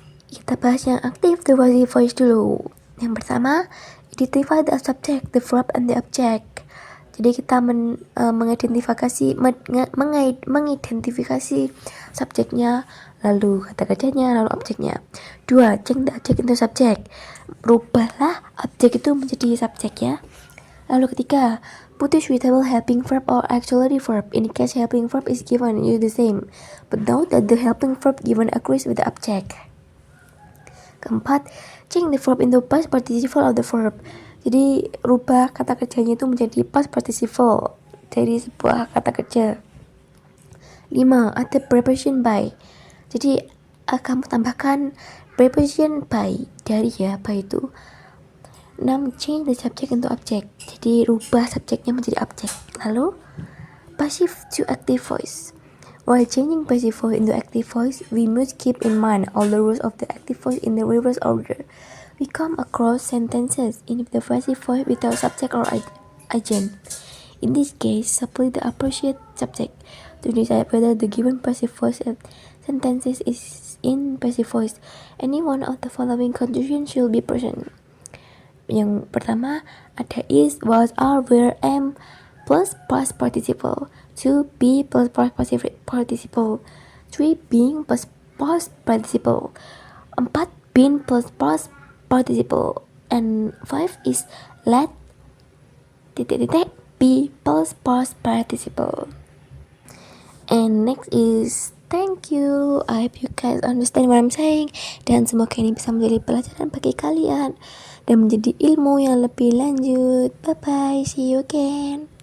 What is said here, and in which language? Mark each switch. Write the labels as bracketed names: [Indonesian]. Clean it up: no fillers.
[Indonesian] Kita bahas yang aktif [English] the passive voice dulu. Yang pertama, identify the subject, the verb, and the object. [Indonesian] Jadi kita mengidentifikasi subjeknya, lalu kata kerjanya, lalu objeknya. 2. [English] Change the object into subject. [Indonesian] Rubahlah objek itu menjadi subjek ya. Lalu ketiga, [English] put a suitable helping verb or auxiliary verb. In case helping verb is given, use the same. But note that the helping verb given agrees with the object. Keempat, change the verb into past participle of the verb. [Indonesian] Jadi rubah kata kerjanya itu menjadi past participle dari sebuah kata kerja. 5. Ada preposition by. Jadi kamu tambahkan preposition by dari ya, by itu. 6. [English] Change the subject into object. [Indonesian] Jadi rubah subjeknya menjadi objek. Lalu passive to active voice. [English] While changing passive voice into active voice, we must keep in mind all the rules of the active voice in the reverse order. We come across sentences in the passive voice without subject or agent. In this case, simply the appropriate subject to decide whether the given passive voice sentence is in passive voice. Any one of the following conditions should be present. [Indonesian] Yang pertama ada is, was, are, were, am plus past participle. [English] 2. Be plus past participle. 3. Being plus past participle. 4. Been plus past participle. And 5 is let be plus past participle. And next is thank you. I hope you guys understand what I'm saying. [Indonesian] Dan semoga ini bisa menjadi pelajaran bagi kalian dan menjadi ilmu yang lebih lanjut. [English] Bye bye, see you again.